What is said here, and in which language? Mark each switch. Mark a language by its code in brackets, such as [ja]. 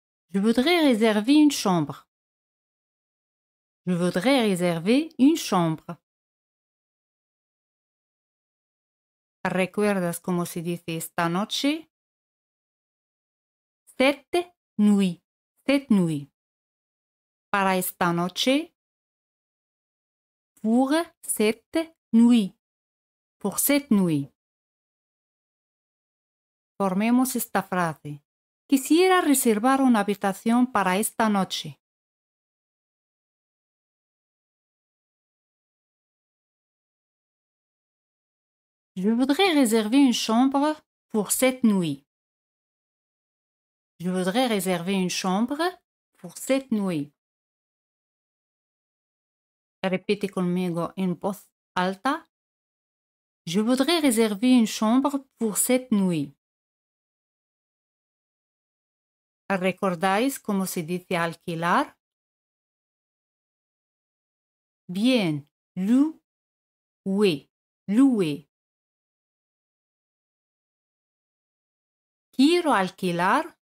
[fr] Je voudrais réserver une chambre. Je voudrais réserver une chambre. [es] ¿Recuerdas cómo se dice esta noche? [fr] Cette nuit. Cette nuit. [es] Para esta noche. [fr] Pour cette nuit. Pour cette nuit. [es] Formemos esta frase. Quisiera reservar una habitación para esta noche. [fr] Je voudrais réserver une chambre pour cette nuit. Je voudrais réserver une chambre pour cette nuit. [es] Repite conmigo en voz alta. [fr] Je voudrais réserver une chambre pour cette nuit. [es] ¿Recordáis cómo se dice alquilar? [fr] Bien, louer, louer. [es] Quiero alquilar.